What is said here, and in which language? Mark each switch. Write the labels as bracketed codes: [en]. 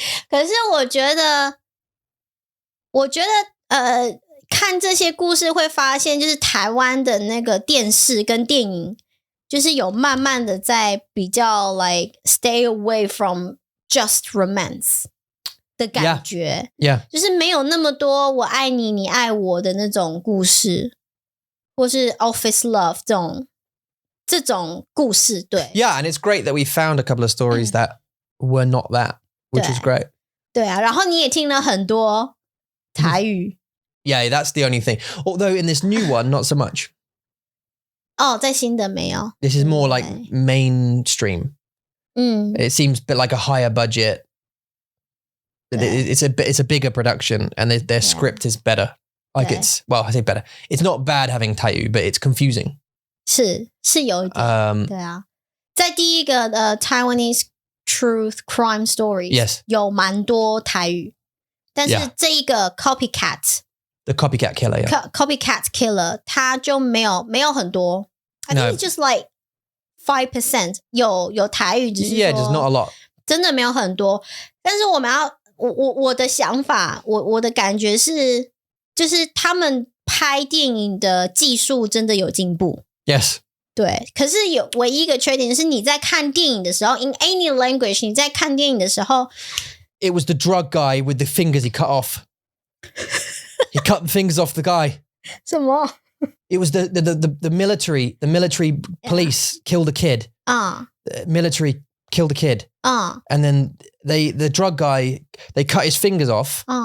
[zh] 可是我觉得看这些故事会发现，就是台湾的那个电视跟电影，就是有慢慢的在比较 [en] like stay away from just romance [zh] 的感觉。就是没有那么多我爱你你爱我的那种故事，或是 [en] office love [zh] 这种故事。对。 [en] And it's great that we found a couple of stories that were not that, which is great. [zh] 对啊，然后你也听了很多台语。 [en] That's the only thing. Although in this new one, not so much. [zh] 在新的没有。 [en] This is more like mainstream. It seems a bit like a higher budget. It's a bigger production, and their script is better. Like it's, well, I say better. It's not bad having Taiyu, but it's confusing. [zh] 是有一点。对啊，在第一个Taiwanese Truth Crime Stories 有蛮多台语，但是这一个 Copycat。The [en] Copycat Killer. [zh] Copycat Killer 它就没有很多。 [en] I think it's just like 5% [zh] 有台语，只是说 [en] just not a lot. [zh] 真的没有很多。但是我的想法，我的感觉是，就是他们拍电影的技术真的有进步。 [en] Yes. [zh] 对，可是唯一一个缺点是你在看电影的时候 ， [en] in any language， [zh] 你在看电影的时候 [en] ，it was the drug guy with the fingers he cut off. He cut the fingers off the guy. [zh] 什么 [en] It was the military police killed a kid. The military killed a kid. And then the drug guy, they cut his fingers off.